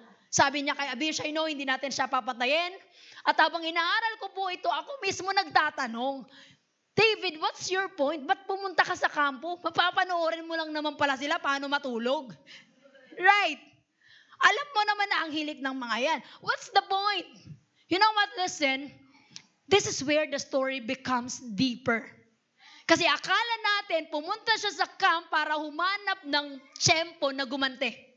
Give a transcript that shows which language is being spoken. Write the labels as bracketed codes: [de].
[tl] Sabi niya kay Abishai, no, hindi natin siya papatayin. At habang inaaral ko po ito, ako mismo nagtatanong, [en] David, what's your point? [tl] Ba't pumunta ka sa kampo? Mapapanoorin mo lang naman pala sila paano matulog. [en] Right. [tl] Alam mo naman na ang hilig ng mga yan. [en] What's the point? You know what, listen, this is where the story becomes deeper. [tl] Kasi akala natin, pumunta siya sa camp para humanap ng tiyempo na gumante.